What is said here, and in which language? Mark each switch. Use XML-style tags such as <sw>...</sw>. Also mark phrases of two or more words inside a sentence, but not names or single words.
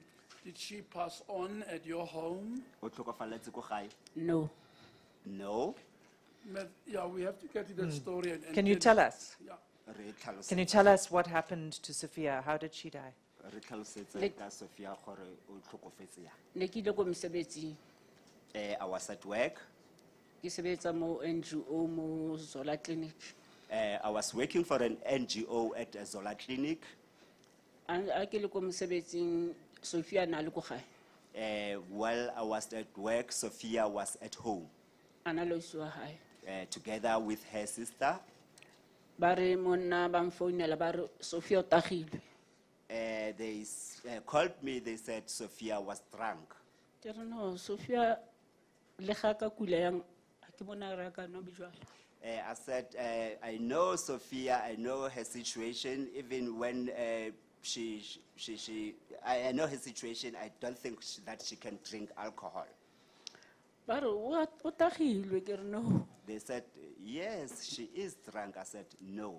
<en>Did she pass on at your home?</en> <tn>O tlhokafaletse ko gae?</tn> <en>No. No. Yeah, we have to get to that story. And Can you tell us? Yeah.</en> <tn>Re tlhalosetse-</tn> <en>Can you tell us what happened to Sophia? How did she die?</en> <tn>re tlhalosetse</tn> <en>Like-</en> <tn>ka Sophia gore o tlhokofetse yang. Ne ke ile ko mosebetsing.</tn> <en>I was at work.</en> <tn>Ke sebetsa mo NGO mo Zola Clinic.</tn> <en>I was working for an NGO at Zola Clinic.</en> <tn>A ke le ko mosebetsing Sophia na le ko gae.</tn> <en>While I was at work, Sophia was at home</en> <tn>Ana lo isiwa gae.</tn> <en>together with her sister.</en> <tn>Ba re monna ba mfounela ba re Sophia o tagilwe.</tn> <en>They called me, they said Sophia was drunk.</en> <tn>Ke re no Sophia le ga ka kula yang ha ke bona re ka no bijwala.</tn> <en>I said, I know Sophia, I know her situation, even when I know her situation, I don't think that she can drink alcohol.</en> <tn>Ba re o tagilwe ke re no.</tn> <en>They said, yes, she is drunk. I said, no.</en>